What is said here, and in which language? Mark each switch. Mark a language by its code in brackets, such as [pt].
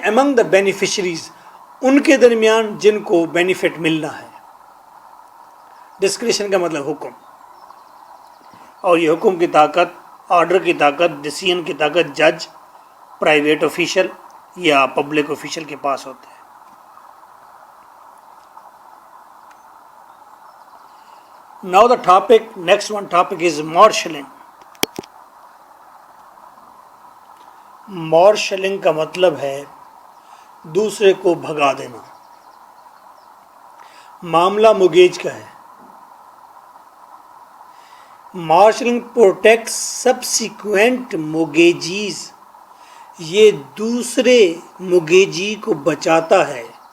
[en] among the beneficiaries, [ur] ان کے درمیان جن کو بینیفٹ ملنا ہے. ڈسکریشن کا مطلب حکم, اور یہ حکم کی طاقت, آرڈر کی طاقت, ڈیسیژن کی طاقت جج, پرائیویٹ آفیشل یا پبلک آفیشل کے پاس ہوتا ہے. [en] Now next one topic is marshalling. [ur] Marshalling کا مطلب ہے دوسرے کو بھگا دینا. معاملہ مگیج کا ہے. [en] marshalling protects subsequent mortgagees, [ur] یہ دوسرے موگیجی کو بچاتا ہے.